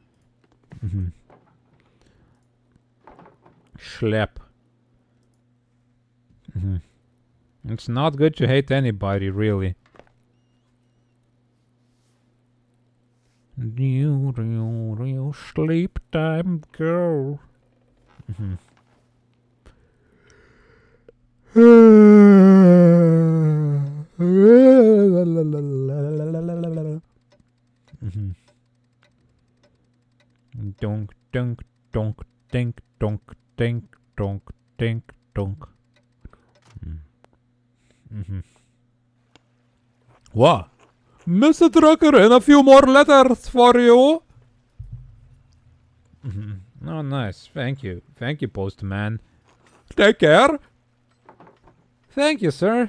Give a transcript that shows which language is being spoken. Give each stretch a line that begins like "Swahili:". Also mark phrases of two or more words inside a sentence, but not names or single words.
English: Schlep. It's not good to hate anybody, really. Real sleep time, girl. Donk, donk, donk, dink, donk, dink, donk, dink, donk. What? Mr. Drucker, and a few more letters for you. Oh, nice. Thank you. Thank you, postman. Take care. Thank you, sir.